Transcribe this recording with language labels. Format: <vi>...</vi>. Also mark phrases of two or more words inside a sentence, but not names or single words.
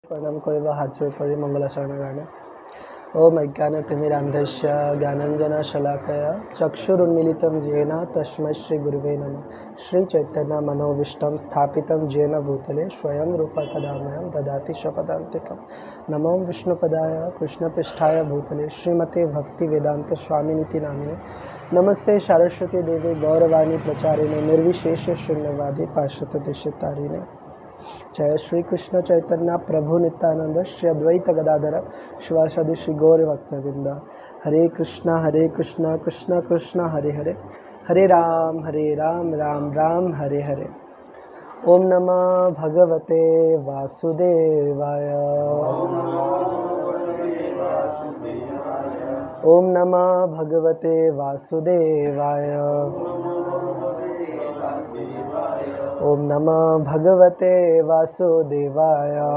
<as>প্ৰণাম কৰিব হাত জোৰ কৰি মংগলাচৰণৰ কাৰণে।</as> <sa>ওম অজ্ঞানতিমিৰান্ধস্য জ্ঞানাঞ্জনশলাকয়া চক্ষুৰুন্মিলিतं येन তস্मै শ্ৰীগুৰুৱে নমঃ। শ্ৰীচৈতন্যমনোভীষ্টं স্থাপিतं येन भूतले स्वयं रूपा कदा मह्यं ददाति स्वपदान्तिकं। नमो विष्णुपदाय कृष्णपृष्ठाय भूतले श्रीमते भक्तिवेदान्तस्वामिनिति नामिने। नमस्ते सरस्वती देवी गौरवाणी प्रचारिणे निर्विशेष शून्यवादी पाश्चात्यदेशतारिणे। जय श्री कृष्ण चैतन्य प्रभु नित्यानंद श्री अद्वैत गदाधर शिवासादि श्री गौर भक्तवृंद। हरे कृष्णा कृष्ण कृष्ण हरे हरे, हरे राम राम राम हरे हरे। ओम नमः भगवते वासुदेवाय। ओम नमः भगवते वासुदेवाय। ओम नमः भगवते वासुदेवाय।</sa>